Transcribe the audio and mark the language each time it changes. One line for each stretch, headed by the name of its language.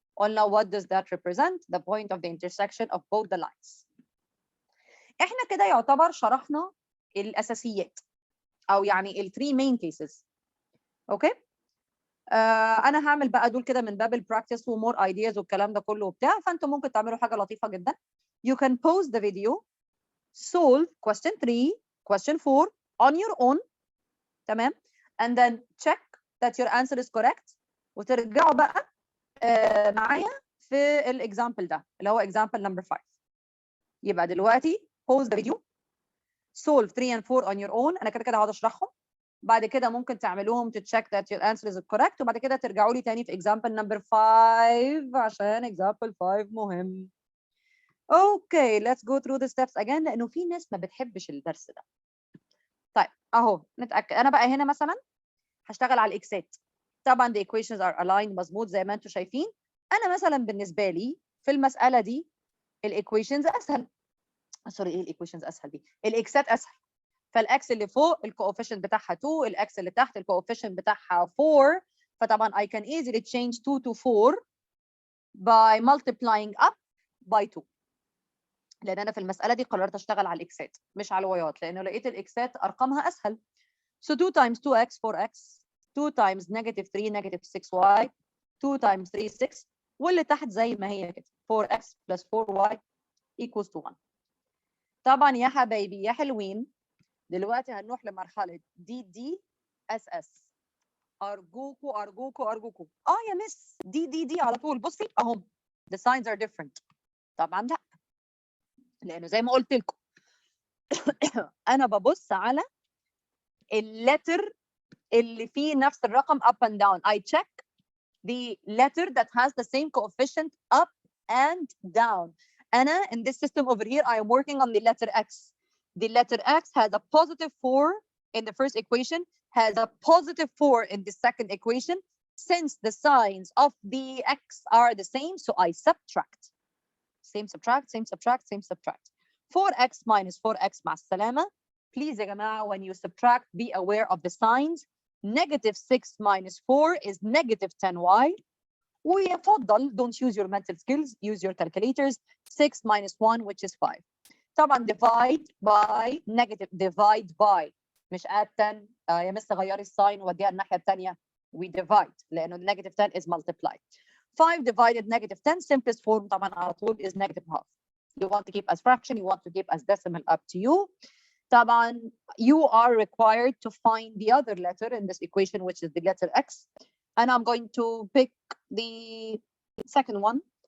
Arabic: قلنا
English: what does that represent? The point of the intersection of both the lines.
Arabic: احنا كده يعتبر شرحنا الاساسيات او يعني ال 3
English: main cases.
Arabic: اوكي, انا هعمل بقى دول كده من باب البراكتس ومور ايدياز والكلام ده كله وبتاع, فانتم ممكن تعملوا حاجه لطيفه جدا.
English: You can pause the video, solve question 3, question 4 on your own. تمام, and then check that your answer is correct
Arabic: وترجعوا بقى معايا في الاكزامبل ده اللي هو
English: example number 5.
Arabic: يبقى دلوقتي
English: pause the video, solve 3 and 4 on your own.
Arabic: انا كده هقعد اشرحهم, بعد كده ممكن تعملوهم
English: to check that your answer is correct
Arabic: وبعد كده ترجعوا لي تاني في
English: example number 5
Arabic: عشان example 5 مهم. اوكي,
English: let's go through the steps again
Arabic: لانه في ناس ما بتحبش الدرس ده. طيب اهو نتاكد. انا بقى هنا مثلا هشتغل على الاكسات. طبعا
English: the equations are aligned
Arabic: مظبوط زي ما انتم شايفين. انا مثلا بالنسبه لي في المساله دي الايكويشنز اسهل. سوري, ايه الايكويشنز اسهل دي؟ الاكسات اسهل. فالاكس اللي فوق الكوفيشنت بتاعها 2, الاكس اللي تحت الكوفيشنت بتاعها 4. فطبعا
English: I can easily change 2 to 4 by multiplying up by 2.
Arabic: لان انا في المساله دي قررت اشتغل على الاكسات مش على الوايات, لانه لقيت الاكسات ارقامها اسهل.
English: So 2 times 2x 4x, 2 times negative 3 negative 6y, 2 times 3 6,
Arabic: واللي تحت زي ما هي كده
English: 4x plus 4y equals to 1.
Arabic: طبعا يا حبايبي يا حلوين, دلوقتي هنروح لمرحله دي اس اس. ارجوكوا ارجوكوا ارجوكوا يا مس دي على طول. بصي اهم,
English: the signs are different.
Arabic: طبعا لا, لانه زي ما قلت لكم انا ببص على اللتر اللي فيه نفس الرقم
English: up and down. I check the letter that has the same coefficient up and down. أنا in this system over here I am working on the letter X. The letter X has a positive 4 in the first equation, has a positive 4 in the second equation. Since the signs of the X are the same, so I subtract. Same subtract, same subtract, same subtract. 4x minus 4x
Arabic: مع السلامة.
English: Please
Arabic: يا جماعة,
English: when you subtract, be aware of the signs. Negative 6 minus 4 is negative 10y.
Arabic: ويفضل
English: don't use your mental skills, use your calculators. 6 minus 1 which is 5. طبعا divide by negative, divide by مش add 10.
Arabic: يا مس غيري الساين ووديها الناحية الثانية.
English: We divide لأنه negative 10 is multiplied. 5 divided negative 10 simplest form
Arabic: طبعا على طول
English: is negative half. You want to keep as fraction, you want to keep as decimal, up to you. طبعا you are required to find the other letter in this equation which is the letter X, and I'm going to pick the second one.